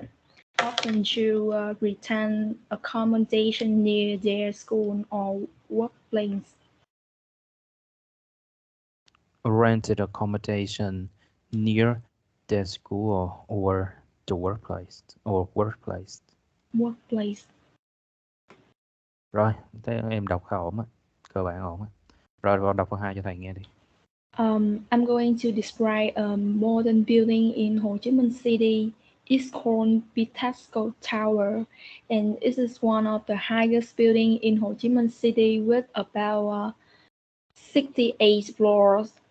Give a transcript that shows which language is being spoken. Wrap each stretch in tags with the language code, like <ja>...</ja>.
<en>worker often choose return accommodation near their school or workplace. rented accommodation near their school or the workplace. Workplace.</en> <vi>Rồi, thế em đọc khá ổn á, cơ bản ổn á. Rồi, con đọc câu 2 cho thầy nghe đi.</vi> <en>I'm going to describe a modern building in Ho Chi Minh City. It's called Pitasco Tower, and it is one of the highest buildings in Ho Chi Minh City with about 68 floors.</en>